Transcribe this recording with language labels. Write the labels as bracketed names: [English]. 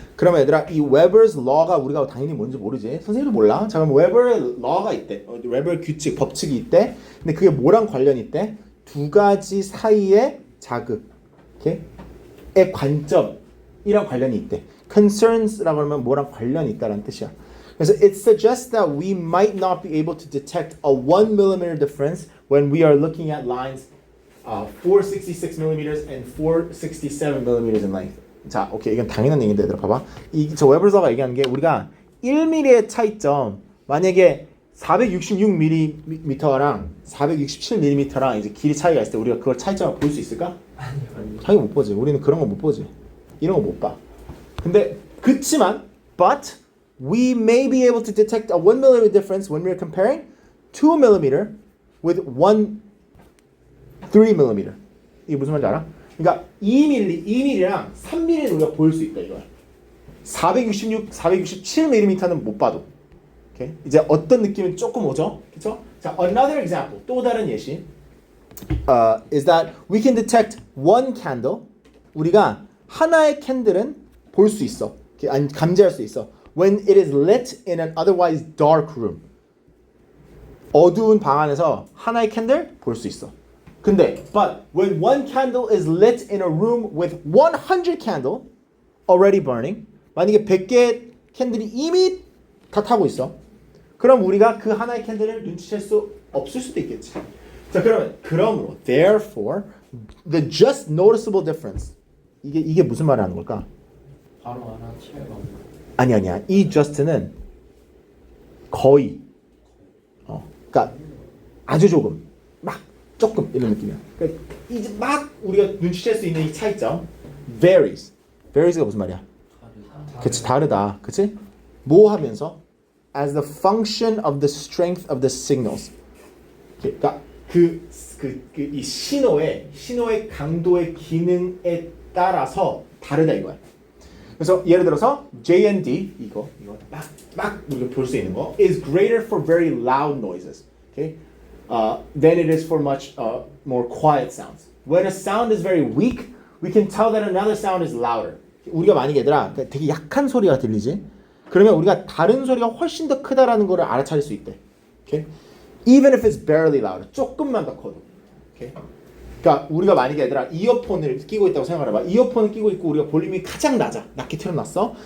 [Korean] 그럼 얘들아 이 Weber's law가 우리가 당연히 뭔지 모르지. 선생님도 몰라. 자 그럼 Weber's law가 있대. Weber 규칙, 법칙이 있대. 근데 그게 뭐랑 관련이 있대? 두 가지 사이의 자극. 오케이? 의 관점이랑 관련이 있대. Concerns라고 하면 뭐랑 관련이 있다라는 뜻이야. 그래서 [English] it suggests that we might not be able to detect a 1 millimeter difference when we are looking at lines 466 millimeters and 467 millimeters in length. [Korean] 자, 오케이 이건 당연한 얘기인데 얘들아 봐봐. 저 웨버스가 얘기하는 게 우리가 1mm의 차이점 만약에 466mm랑 467mm랑 이제 길이 차이가 있을 때 우리가 그걸 차이점을 볼 수 있을까? 아니요. 당연히 못 보지. 우리는 그런 거 못 보지. 이런 거 못 봐. 근데 그치만 [English] but we may be able to detect a 1 millimeter difference when we're comparing 2 millimeter with 3 millimeter. [Korean] 이게 무슨 말인지 알아? 그러니까 2mm랑 3mm는 우리가 볼 수 있다 이거야. 467mm는 못 봐도. 오케이? 이제 어떤 느낌은 조금 오죠? 그렇죠? 자, [English] another example. [Korean] 또 다른 예시. [English] Is that we can detect one candle. [Korean] 우리가 하나의 캔들은 볼 수 있어. 아니 감지할 수 있어. [English] When it is lit in an otherwise dark room. [Korean] 어두운 방 안에서 하나의 캔들 볼 수 있어. 근데 [English] but when one candle is lit in a room with 100 candle already burning. [Korean] 만약에 100개의 캔들이 이미 다 타고 있어. 그럼 우리가 그 하나의 캔들을 눈치챌 수 없을 수도 있겠지. 자 그러므로 [English] therefore the just noticeable difference [Korean] 이게 무슨 말을 하는 걸까? 바로 알아채가 없나? 아니야. 이 just는 거의 그러니까 아주 조금 막 조금 이런 느낌이야. 그러니까 이제 막 우리가 눈치챌 수 있는 이 차이점 varies가 무슨 말이야? 그치 다르다. 그치? 뭐 하면서 [English] as the function of the strength of the signals. [Korean] 그러니까 이 신호의 강도의 기능에 따라서 다르다 이거야. 그래서 예를 들어서 J and D 이거 막 우리가 볼 수 있는 거 [English] is greater for very loud noises. Okay? Than it is for much more quiet sounds. When a sound is very weak, we can tell that another sound is louder. [Korean] 우리가 만약에 얘들아 되게 약한 소리가 들리지? 그러면 우리가 다른 소리가 훨씬 더 크다라는 거를 알아차릴 수 있대. Okay? [English] Even if it's barely louder. [Korean] 조금만 더 커도. Okay? 그러니까 우리가 만약에 얘들아 이어폰을 끼고 있다고 생각해봐. 이어폰을 끼고 있고 우리가 볼륨이 가장 낮게 틀어놨어.